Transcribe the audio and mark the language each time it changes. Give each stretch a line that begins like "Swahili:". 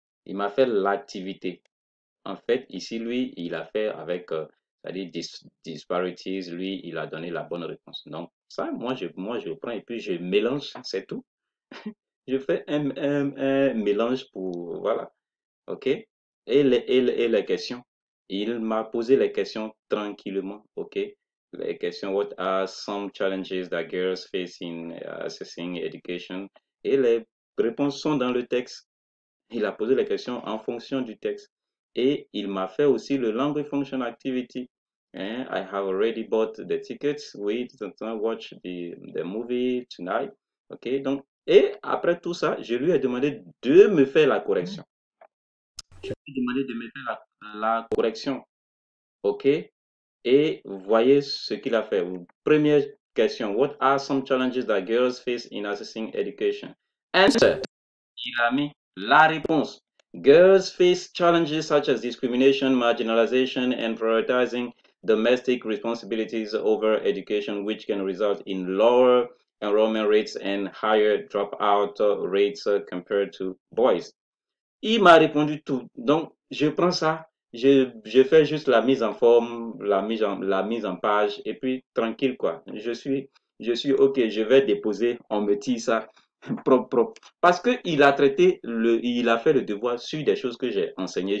French: Il m'a fait l'activité. En fait, ici, lui, il a fait avec, c'est-à-dire disparities, lui, il a donné la bonne réponse. Donc, ça, moi, je prends et puis je mélange, c'est tout. Je fais un mélange pour, voilà, ok? Et les questions. Il m'a posé les questions tranquillement, ok? Les questions,
English: what are some challenges that girls face in assessing education?
French: Et les réponses sont dans le texte. Il a posé les questions en fonction du texte. Et il m'a fait aussi le language function activity.
English: And I have already bought the tickets. We watch the movie tonight.
French: OK, donc, et après tout ça, je lui ai demandé de me faire la correction. Je lui ai demandé de me faire la correction. OK, et voyez ce qu'il a fait. Première question.
English: What are some challenges that girls face in accessing education? Answer.
French: Il a mis la réponse.
English: Girls face challenges such as discrimination, marginalization, and prioritizing domestic responsibilities over education, which can result in lower enrollment rates and higher dropout rates compared to boys.
French: Il m'a répondu tout. Donc, je prends ça, je fais juste la mise en forme, la mise en page, et puis tranquille, quoi. Je suis OK, je vais déposer, on me tire ça, propre, propre. Parce qu'il a il a fait le devoir sur des choses que j'ai enseignées.